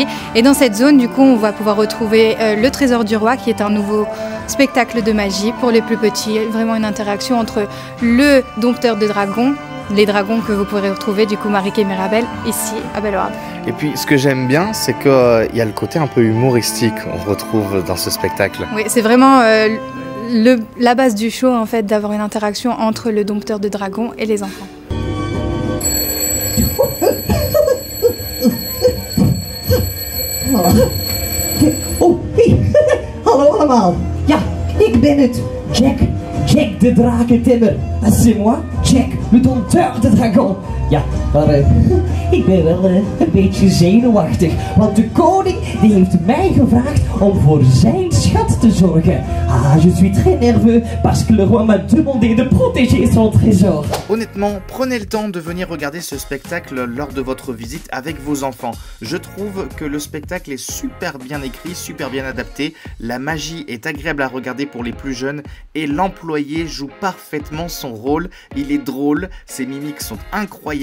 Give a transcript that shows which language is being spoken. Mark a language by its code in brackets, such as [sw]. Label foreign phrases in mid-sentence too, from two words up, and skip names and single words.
[fr] Et dans cette zone, du coup, on va pouvoir retrouver Le Trésor du Roi, qui est un nouveau spectacle de magie pour les plus petits, vraiment une interaction entre le dompteur de dragons, les dragons que vous pourrez retrouver du coup Marique et Mirabel ici à Bellward. Et puis ce que j'aime bien, c'est qu'il y a le côté un peu humoristique qu'on retrouve dans ce spectacle. Oui, c'est vraiment la base du show en fait, d'avoir une interaction entre le dompteur de dragons et les enfants. Oh, hey. [nl] Hallo allemaal. Ja, ik ben het. Jack de Drakentimmer. Dat is [fr] moi, Jack, le dompteur de dragon. [nl] Ja, maar ik ben wel een beetje zenuwachtig, want de koning die heeft mij gevraagd om voor zijn schat te zorgen. [fr] Ah, je suis très nerveux parce que le roi m'a demandé de protéger son trésor. Honnêtement, prenez le temps de venir regarder ce spectacle lors de votre visite avec vos enfants. Je trouve que le spectacle est super bien écrit, super bien adapté, la magie est agréable à regarder pour les plus jeunes et l'employé joue parfaitement son rôle, il est drôle, ses mimiques sont incroyables.